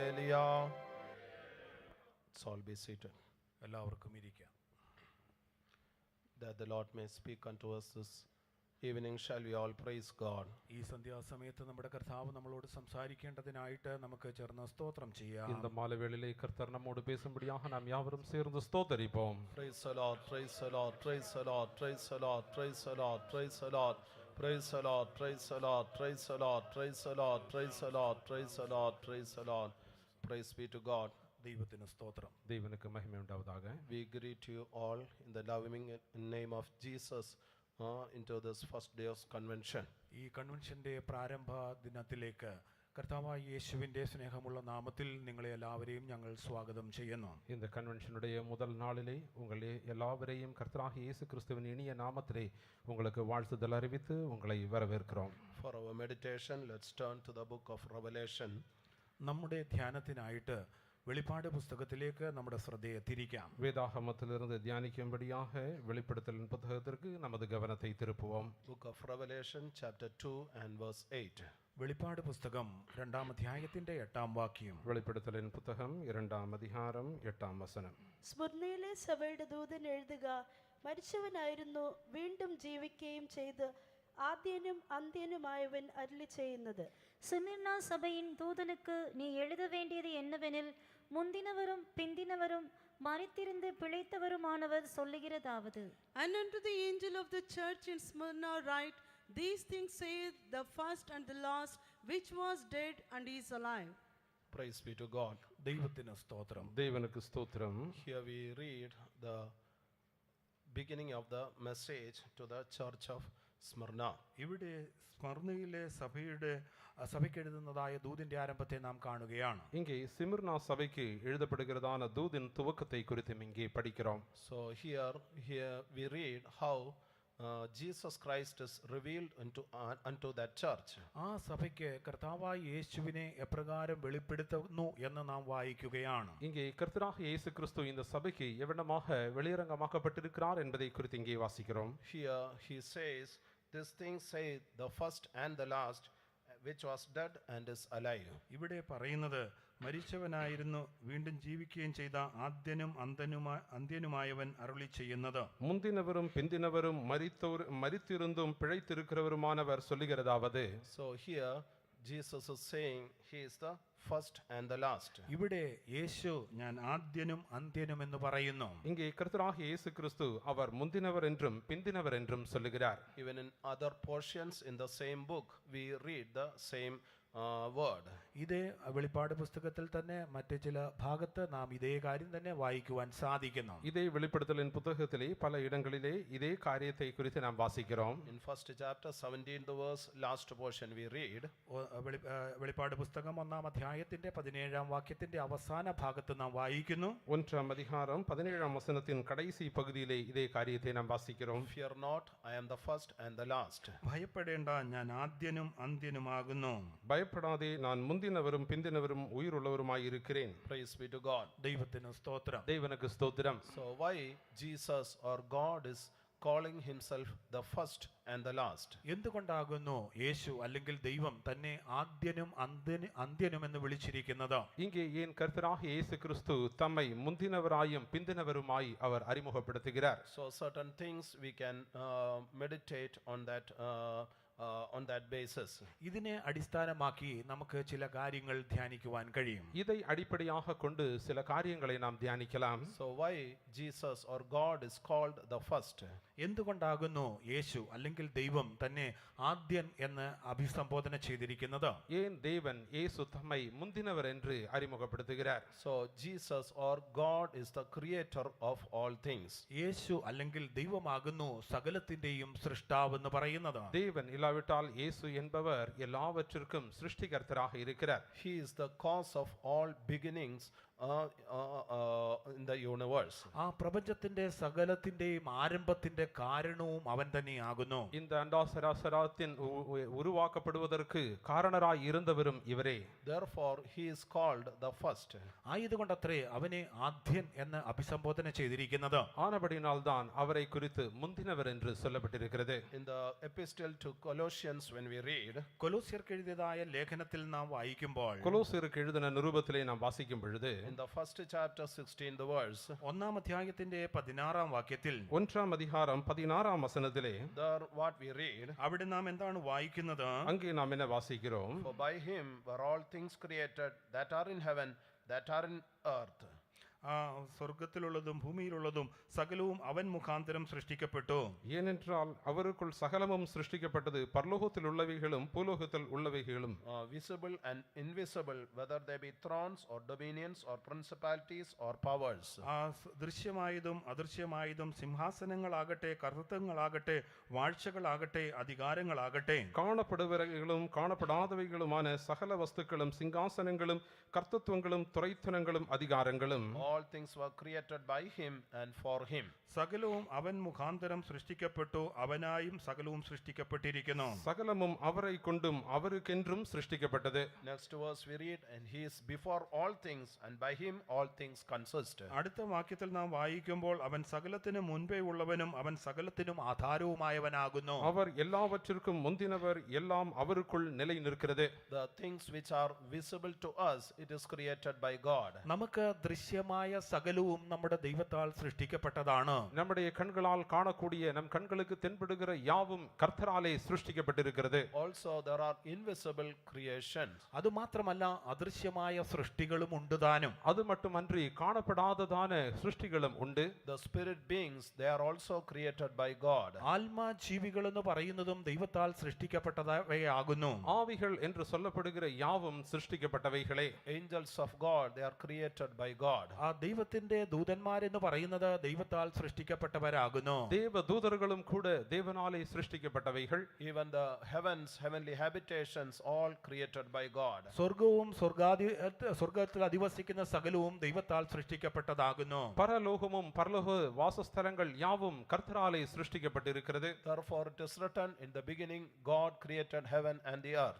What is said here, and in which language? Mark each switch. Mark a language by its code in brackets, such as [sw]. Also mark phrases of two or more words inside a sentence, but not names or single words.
[en] Hallelujah. Let's all be seated. [ml] എല്ലാവർക്കും ഇരിക്കാം. [en] That the Lord may speak unto us this evening, shall we all praise God. [ml] ഈ സന്ധ്യാസമയത്ത് നമ്മുടെ കർത്താവ് നമ്മളോട് സംസാരിക്കേണ്ടതിനായിട്ട് നമുക്ക് ചേർന്ന് സ്തോത്രം ചെയ്യാം. [ta] இந்த மாலைவேளையிலே கர்த்தர் நம்மோடு பேசும்படியாக நாம் யாவரும் சேர்ந்து ஸ்தோத்தரிப்போம். [en] Praise the Lord, praise the Lord, praise the Lord, praise the Lord, praise the Lord, praise the Lord, praise the Lord, praise the Lord, praise the Lord, praise the Lord, praise the Lord, praise the Lord, praise the Lord. Praise be to God. [ml] ദൈവത്തിന് സ്തോത്രം. [ta] தேவனுக்கு மகிமை உண்டாவதாக. [en] We greet you all in the loving name of Jesus into this first day of convention. [ml] ഈ കൺവെൻഷന്റെ പ്രാരംഭ ദിനത്തിലേക്ക് കർത്താവായ യേശുവിന്റെ സ്നേഹമുള്ള നാമത്തിൽ നിങ്ങളെ എല്ലാവരെയും ഞങ്ങൾ സ്വാഗതം ചെയ്യുന്നു. [ta] இந்த கன்வென்ஷனுடைய முதல் நாளிலே உங்களை எல்லாவரையும் கர்த்தராகிய இயேசு கிறிஸ்துவின் இனிய நாமத்திலே உங்களுக்கு வாழ்த்துதல் அறிவித்து உங்களை வரவேற்கிறோம். [en] For our meditation, let's turn to the book of Revelation. [ml] നമ്മുടെ ധ്യാനത്തിനായിട്ട് വെളിപ്പാട് പുസ്തകത്തിലേക്ക് നമ്മുടെ ശ്രദ്ധയെ തിരിക്കാം. [ta] வேதாகமத்திலிருந்து தியானிக்கும்படியாக வெளிப்படுத்தலின் புத்தகத்திற்கு நமது கவனத்தை திருப்புவோம். [en] Book of Revelation chapter 2 and verse 8. [ml] വെളിപ്പാട് പുസ്തകം 2-ാം അധ്യായത്തിന്റെ 8-ാം വാക്യം. [ta] வெளிப்படுத்தலின் புத்தகம் 2-ാം அதிகாரம் 8-ാം വചനം. [ml] സ്മുർനയിലെ സഭയുടെ ദൂതൻ എഴുതുക, മരിച്ചവനായിരുന്നു വീണ്ടും ജീവിക്കുകയും ചെയ്ത് ആദ്യനും അന്ത്യനുമായവൻ അരുളി ചെയ്യുന്നത്. [ta] சிமிர்னா சபையின் தூதனுக்கு நீ எழுத வேண்டியது என்னவெனில், முந்தினவரும் பிந்தினவரும் மரித்திருந்து பிழைத்தவருமானவர் சொல்லுகிறதாவது. [en] And unto the angel of the church in Smyrna write, these things saith the first and the last, which was dead and is alive. Praise be to God. [ml] ദൈവത്തിന് സ്തോത്രം. [ta] தேவனுக்கு ஸ்தோத்திரம். [en] Here we read the beginning of the message to the church of Smyrna. [ml] ഇവിടെ സ്മർണയിലെ സഭയ്ക്ക് എഴുതുന്നതായ ദൂതിന്റെ ആരംഭത്തെ നാം കാണുകയാണ്. [ta] இங்கே சிமிர்னா சபைக்கு எழுதப்படுகிறதான தூதின் துவக்கத்தை குறித்து இங்கே படிக்கிறோம். [en] So here we read how Jesus Christ is revealed unto that church. [ml] ആ സഭയ്ക്ക് കർത്താവായ യേശുവിനെ എപ്രകാരം വെളിപ്പെടുത്തുന്നു എന്ന് നാം വായിക്കുകയാണ്. [ta] இங்கே கர்த்தராகிய இயேசு கிறிஸ்து இந்த சபைக்கு எவ்வளமாக வெளியரங்கமாக்கப்பட்டிருக்கிறார் என்பதை குறித்து இங்கே வாசிக்கிறோம். [en] Here he says, this thing say the first and the last, which was dead and is alive. [ml] ഇവിടെ പറയുന്നത് മരിച്ചവനായിരുന്നു വീണ്ടും ജീവിക്കുകയും ചെയ്ത ആദ്യനും അന്ത്യനുമായവൻ അരുളി ചെയ്യുന്നത്. [ta] முந்தினவரும் பிந்தினவரும் மரித்திருந்தும் பிழைத்திருக்கிறவருமானவர் சொல்லுகிறதாவது. [en] So here Jesus is saying he is the first and the last. [ml] ഇവിടെ യേശു ഞാൻ ആദ്യനും അന്ത്യനും എന്ന് പറയുന്നു. [ta] இங்கே கர்த்தராகிய இயேசு கிறிஸ்து அவர் முந்தினவர் என்றும் பிந்தினவர் என்றும் சொல்லுகிறார். [en] Even in other portions in the same book we read the same word. [ml] ഇതേ വെളിപ്പാട് പുസ്തകത്തിൽ തന്നെ മറ്റു ചില ഭാഗത്ത് നാം ഇതേ കാര്യം തന്നെ വായിക്കുവാൻ സാധിക്കുന്നു. [ta] இதே வெளிப்படுத்தலின் புத்தகத்திலே பல இடங்களிலே இதே காரியத்தை குறித்து நாம் வாசிக்கிறோம். [en] In first chapter 17th verse, last portion we read, [ml] വെളിപ്പാട് പുസ്തകം 1-ാം അധ്യായത്തിന്റെ 17-ാം വാക്യത്തിന്റെ അവസാന ഭാഗത്ത് നാം വായിക്കുന്നു. [ta] 1-ാം அதிகாரம் 17-ாம் வசனத்தின் கடைசி பகுதியிலே இதே காரியத்தை நாம் வாசிக்கிறோம். [en] fear not, I am the first and the last. [ml] ഭയപ്പെടേണ്ട, ഞാൻ ആദ്യനും അന്ത്യനുമാകുന്നു. [ta] பயப்படாதே, நான் முந்தினவரும் பிந்தினவரும் உயிருள்ளவருமாய் இருக்கிறேன். [en] Praise be to God. [ml] ദൈവത്തിന് സ്തോത്രം. [ta] தேவனுக்கு ஸ்தோத்திரம். [en] So why Jesus or God is calling himself the first and the last? [ml] എന്തുകൊണ്ടാകുന്നു യേശു അല്ലെങ്കിൽ ദൈവം തന്നെ ആദ്യനും അന്ത്യനും എന്ന് വിളിച്ചിരിക്കുന്നത്? [ta] இங்கே ஏன் கர்த்தராகிய இயேசு கிறிஸ்து தம்மை முந்தினவராயும் பிந்தினவருமாய் அவர் அறிமுகப்படுத்துகிறார்? [en] So certain things we can meditate on that basis. [ml] ഇതിനെ അടിസ്ഥാനമാക്കി നമുക്ക് ചില കാര്യങ്ങൾ ധ്യാനിക്കുവാൻ കഴിയും. [ta] இதை அடிப்படையாக கொண்டு சில காரியங்களை நாம் தியானிக்கலாம். [en] So why Jesus or God is called the first? [ml] എന്തുകൊണ്ടാകുന്നു യേശു അല്ലെങ്കിൽ ദൈവം തന്നെ ആദ്യൻ എന്ന് അഭിസംബോധന ചെയ്തിരിക്കുന്നത്? [ta] ஏன் தேவன் இயேசு தம்மை முந்தினவர் என்று அறிமுகப்படுத்துகிறார்? [en] So Jesus or God is the creator of all things. [ml] യേശു അല്ലെങ്കിൽ ദൈവമാകുന്നു സകലത്തിന്റെയും സൃഷ്ടാവ് എന്ന് പറയുന്നത്. [ta] தேவன் இல்லாவிட்டால் இயேசு என்பவர் எல்லாவற்றிற்கும் சிருஷ்டிகர்த்தராக இருக்கிறார். [en] He is the cause of all beginnings in the universe. [ml] ആ പ്രപഞ്ചത്തിന്റെ സകലത്തിന്റെയും ആരംഭത്തിന്റെ കാരണവും അവൻ തന്നെയാകുന്നു. [ta] இந்த அண்டாசராசராத்தின் உருவாக்கப்படுவதற்கு காரணராய் இருந்தவரும் இவரே. [en] Therefore he is called the first. [ml] ആയതുകൊണ്ടത്രേ അവനെ ആദ്യൻ എന്ന് അഭിസംബോധന ചെയ്തിരിക്കുന്നത്. [ta] ஆனபடியினால் தான் அவரை குறித்து முந்தினவர் என்று சொல்லப்பட்டிருக்கிறது. [en] In the epistle to Colossians, when we read, [ml] കൊലോസ്യർക്ക് എഴുതിയതായ ലേഖനത്തിൽ നാം വായിക്കുമ്പോൾ [ta] கொலோசியருக்கு எழுதின நிருபத்திலே நாம் வாசிக்கும் பொழுது [en] in the first chapter, 16th verse, [ml] 1-ാം അധ്യായത്തിന്റെ 16-ാം വാക്യത്തിൽ [ta] 1-ാം அதிகாரம் 16-ாம் வசனத்திலே [en] there what we read, [ml] അവിടെ നാം എന്താണ് വായിക്കുന്നത്? [ta] அங்கே நாம் என்ன வாசிக்கிறோம்? [en] for by him were all things created that are in heaven, that are in earth. [ml] ആ സ്വർഗത്തിലുള്ളതും ഭൂമിയിലുള്ളതും സകലവും അവൻ മുഖാന്തരം സൃഷ്ടിക്കപ്പെട്ടു. [ta] ஏனென்றால் அவருக்குள் சகலமும் சிருஷ்டிக்கப்பட்டது, பரலோகத்தில் உள்ளவைகளும் பூலோகத்தில் உள்ளவைகளும், [en] Visible and invisible, whether they be thrones or dominions or principalities or powers. [ml] ആ ദൃശ്യമായതും അദൃശ്യമായതും സിംഹാസനങ്ങളാകട്ടെ, കർത്തൃത്വങ്ങളാകട്ടെ, വാഴ്ചകളാകട്ടെ, അധികാരങ്ങളാകട്ടെ, [ta] காணப்படுபவைகளும் காணப்படாதவைகளுமான சகல வஸ்துக்களும் சிங்காசனங்களும் கர்த்தத்துவங்களும் துரைத்தனங்களும் அதிகாரங்களும், [en] All things were created by him and for him. [ml] സകലവും അവൻ മുഖാന്തരം സൃഷ്ടിക്കപ്പെട്ടു, അവനായും സകലവും സൃഷ്ടിക്കപ്പെട്ടിരിക്കുന്നു. [ta] சகலமும் அவரை கொண்டும் அவருக்கென்றும் சிருஷ்டிக்கப்பட்டது. [en] Next verse we read, and he is before all things, and by him all things consist. [ml] അടുത്ത വാക്യത്തിൽ നാം വായിക്കുമ്പോൾ അവൻ സകലത്തിനും മുൻപേ ഉള്ളവനും അവൻ സകലത്തിനും ആധാരവുമായവനാകുന്നു. [ta] அவர் எல்லாவற்றிற்கும் முந்தினவர், எல்லாம் அவருக்குள் நிலை நிற்கிறது. [en] The things which are visible to us, it is created by God. [ml] നമുക്ക് ദൃശ്യമായ സകലവും നമ്മുടെ ദൈവത്താൽ സൃഷ്ടിക്കപ്പെട്ടതാണ്. [ta] நம்முடைய கண்களால் காணக்கூடிய, நம் கண்களுக்கு தென்படுகிற யாவும் கர்த்தராலே சிருஷ்டிக்கப்பட்டிருக்கிறது. [en] Also there are invisible creations. [ml] അതുമാത്രമല്ല അദൃശ്യമായ സൃഷ്ടികളും ഉണ്ട് താനും. [ta] அது மட்டுமன்றி காணப்படாததான சிருஷ்டிகளும் உண்டு. [en] The spirit beings, they are also created by God. [ml] ആത്മാ ജീവികൾ എന്ന് പറയുന്നതും ദൈവത്താൽ സൃഷ്ടിക്കപ്പെട്ടവയാകുന്നു. [ta] ஆவிகள் என்று சொல்லப்படுகிற யாவும் சிருஷ்டிக்கப்பட்டவைகளே. [en] Angels of God, they are created by God. [ml] ആ ദൈവത്തിന്റെ ദൂതന്മാരെന്ന് പറയുന്നത് ദൈവത്താൽ സൃഷ്ടിക്കപ്പെട്ടവരാകുന്നു. [ta] தேவதூதர்களும் கூட தேவனாலே சிருஷ்டிக்கப்பட்டவைகள். [en] Even the heavens, heavenly habitations, all created by God. [ml] സ്വർഗവും സ്വർഗത്തിൽ അധിവസിക്കുന്ന സകലവും ദൈവത്താൽ സൃഷ്ടിക്കപ്പെട്ടതാകുന്നു. [ta] பரலோகமும் பரலோக வாசஸ்தலங்கள் யாவும் கர்த்தராலே சிருஷ்டிக்கப்பட்டிருக்கிறது. [en] Therefore it is written, in the beginning God created heaven and the earth.